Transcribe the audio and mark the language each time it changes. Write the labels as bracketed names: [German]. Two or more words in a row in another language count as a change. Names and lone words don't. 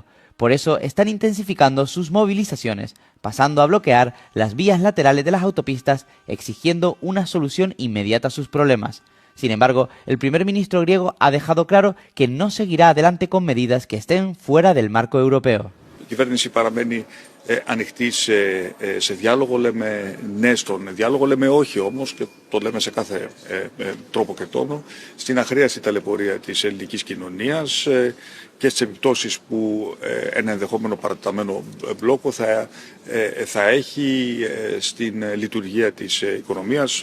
[Spanish] Por eso están intensificando sus movilizaciones, pasando a bloquear las vías laterales de las autopistas, exigiendo una solución inmediata a sus problemas. Sin embargo, el primer ministro griego ha dejado claro que no seguirá adelante con medidas que estén fuera del marco europeo. [Greek] Η κυβέρνηση παραμένει ανοιχτή σε διάλογο, λέμε ναι στον διάλογο, λέμε όχι όμως, και το λέμε σε κάθε τρόπο και τόνο, στην αχρίαστη ταλαιπωρία της ελληνικής κοινωνίας και στις επιπτώσεις που ένα ενδεχόμενο παρατεταμένο μπλόκο θα έχει στην λειτουργία της οικονομίας.